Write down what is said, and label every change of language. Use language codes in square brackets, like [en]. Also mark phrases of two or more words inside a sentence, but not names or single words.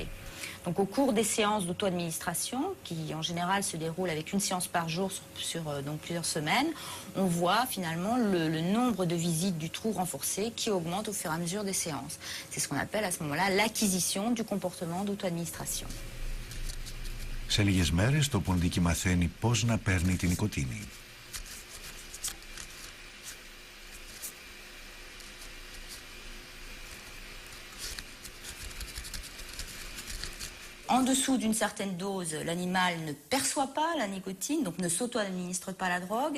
[fr] Donc au cours des séances d'auto-administration, qui en général se déroulent avec une séance par jour sur donc plusieurs semaines, on voit finalement le nombre de visites du trou renforcé qui augmente au fur et à mesure des séances. C'est ce qu'on appelle à ce moment-là l'acquisition du comportement d'auto-administration. [el] Σε λίγες μέρες το ποντίκι μαθαίνει πώς να παίρνει την νοικοτήνη. [fr] En dessous d'une certaine dose, l'animal ne perçoit pas la nicotine, donc ne s'auto-administre pas la drogue.